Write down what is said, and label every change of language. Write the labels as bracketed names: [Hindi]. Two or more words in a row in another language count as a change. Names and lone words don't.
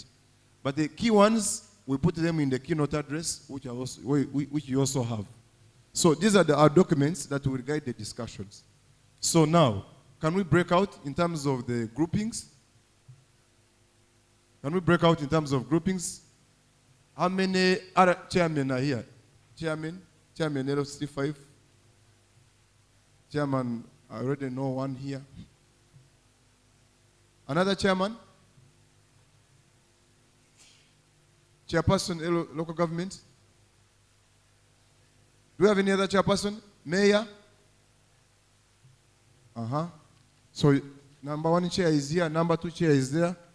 [English] But the key ones, we put them in the keynote address, which you also have. So these are our documents that will guide the discussions. So now, can we break out in terms of the groupings? Can we break out in terms of groupings? How many other chairmen are here? Chairman LC5. Chairman, I already know one here. Another chairman? Chairperson, local government? Do we have any other chairperson? Mayor? So number 1 chair is here, number 2 chair is there.